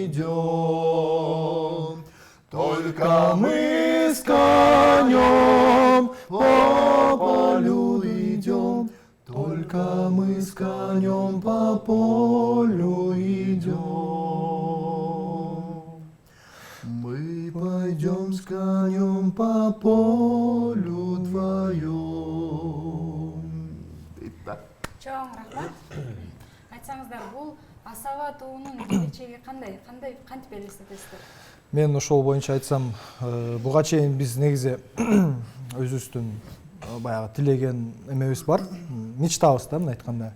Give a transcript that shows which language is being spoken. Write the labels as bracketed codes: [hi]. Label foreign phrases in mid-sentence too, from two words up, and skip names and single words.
[ru] идем, только мы с конем по полю идем, только мы с конем по полю идем. Мы пойдем с конем по полю вдвоем. [ky] Чоң рахмат. Айтсаңыздар, бул асаба тоонун келечеги кантип элестетесиздер? Мен ошол боюнча айтсам, буга чейин биз негизи өзүбүздүн баягы тилеген эмебиз бар, мечтабыз да, мындай айтканда.